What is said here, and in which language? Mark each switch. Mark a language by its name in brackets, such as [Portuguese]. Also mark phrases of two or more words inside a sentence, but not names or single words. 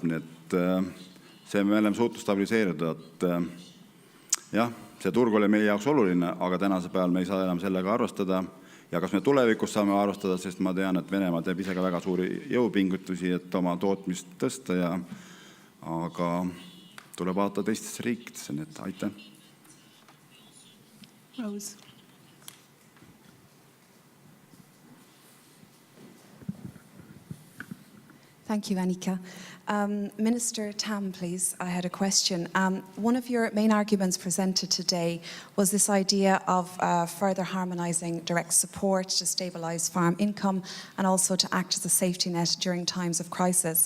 [Estonian] Nii et see me oleme suutnud stabiliseerida, et jah, see turg oli meie jaoks oluline, aga tänase päeval me ei saa enam sellega arvestada. Ja kas me tulevikus saame arvestada, sest ma tean, et Venemaa teeb ise ka väga suuri jõupingutusi, et oma tootmist tõsta, aga tuleb vaadata teistesse riikidesse, nii et aitäh. Rose. [English] Thank you, Annika. Minister Tamm, please, I had a question. One of your main arguments presented today was this idea of further harmonising direct support to stabilise farm income and also to act as a safety net during times of crisis.